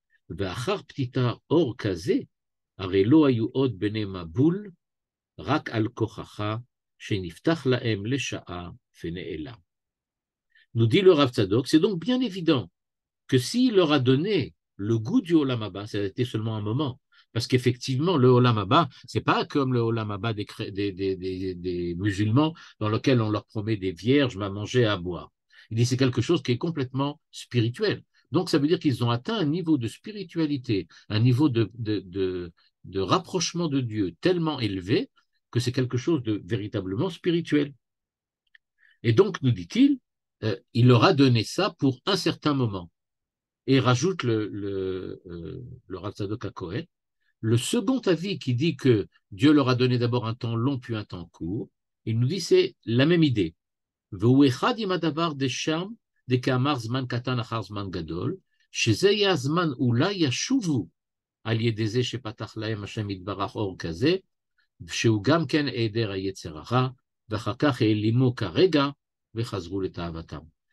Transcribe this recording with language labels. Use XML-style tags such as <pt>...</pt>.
<he>ואחר פתיתה אור כזה, הרי לא היו עוד בני מבול, רק על כוחך, שנפתח להם לשעה ונעלם.</he> <fr>Nous dit le Rav Tzadok, c'est donc bien évident que s'il leur a donné le goût du Olam Haba, ça a été seulement un moment, parce qu'effectivement, le Olam Haba, c'est pas comme le Olam Haba des musulmans dans lequel on leur promet des vierges à manger et à boire. Il dit c'est quelque chose qui est complètement spirituel. Donc ça veut dire qu'ils ont atteint un niveau de spiritualité, un niveau de rapprochement de Dieu tellement élevé que c'est quelque chose de véritablement spirituel. Et donc, nous dit-il, il leur a donné ça pour un certain moment. Et rajoute le Rav Tzadok HaKohen, le second avis qui dit que Dieu leur a donné d'abord un temps long puis un temps court, il nous dit c'est la même idée.</fr> <he>והוא אחד עם הדבר דשם, דכאמר זמן קטן אחר זמן גדול, שזה יהיה הזמן אולי ישובו על ידי זה שפתח להם השם יתברך אור כזה, שהוא גם כן היעדר היצר הרע, ואחר כך העלימו כרגע וחזרו לתאוותם.</he>